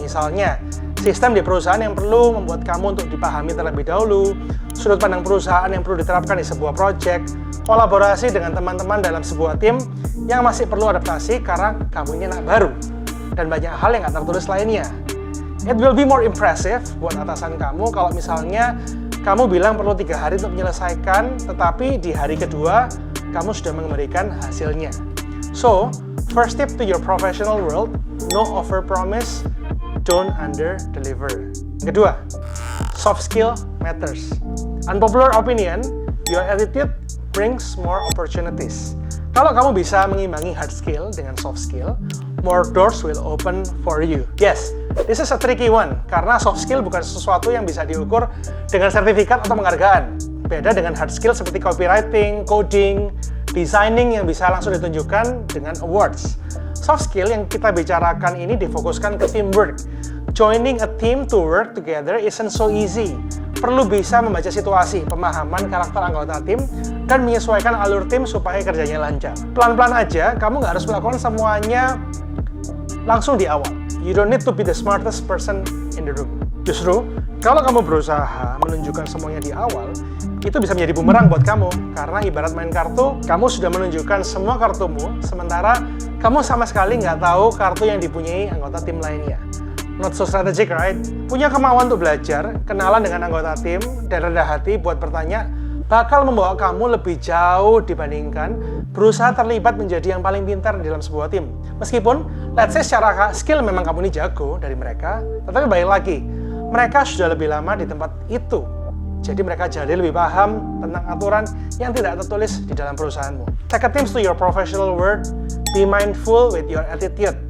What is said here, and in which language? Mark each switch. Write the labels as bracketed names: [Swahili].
[Indonesian] Misalnya, sistem di perusahaan yang perlu membuat kamu untuk dipahami terlebih dahulu, sudut pandang perusahaan yang perlu diterapkan di sebuah project, kolaborasi dengan teman-teman dalam sebuah tim yang masih perlu adaptasi karena kamu ini anak baru, dan banyak hal yang nggak tertulis lainnya. [English] It will be more impressive [Indonesian] buat atasan kamu kalau misalnya kamu bilang perlu 3 hari untuk menyelesaikan, tetapi di hari kedua kamu sudah memberikan hasilnya. [English] So, first tip to your professional world, no overpromise, don't under-deliver. [Indonesian] Kedua, [English] soft skill matters. Unpopular opinion, your attitude brings more opportunities. [Indonesian] Kalau kamu bisa mengimbangi [English] hard skill dengan soft skill, more doors will open for you. Yes, this is a tricky one, [Indonesian] karena soft skill bukan sesuatu yang bisa diukur dengan sertifikat atau penghargaan. Beda dengan hard skill seperti copywriting, coding, designing yang bisa langsung ditunjukkan dengan awards. Soft skill yang kita bicarakan ini difokuskan ke teamwork. [English] Joining a team to work together isn't so easy. [Indonesian] Perlu bisa membaca situasi, pemahaman karakter anggota tim, dan menyesuaikan alur tim supaya kerjanya lancar. Pelan-pelan aja, kamu nggak harus melakukan semuanya langsung di awal. [English] You don't need to be the smartest person in the room. [Indonesian] Justru, kalau kamu berusaha menunjukkan semuanya di awal, itu bisa menjadi bumerang buat kamu. Karena ibarat main kartu, kamu sudah menunjukkan semua kartumu, sementara kamu sama sekali nggak tahu kartu yang dipunyai anggota tim lainnya. [English] Not so strategic, right? [Indonesian] Punya kemauan untuk belajar, kenalan dengan anggota tim, dan rendah hati buat bertanya, bakal membawa kamu lebih jauh dibandingkan berusaha terlibat menjadi yang paling pintar dalam sebuah tim. Meskipun, [English] let's say [Indonesian] secara skill memang kamu ini jago dari mereka, tetapi balik lagi, mereka sudah lebih lama di tempat itu. Jadi mereka jadi lebih paham tentang aturan yang tidak tertulis di dalam perusahaanmu. [English] Take a tips to your professional world, be mindful with your attitude.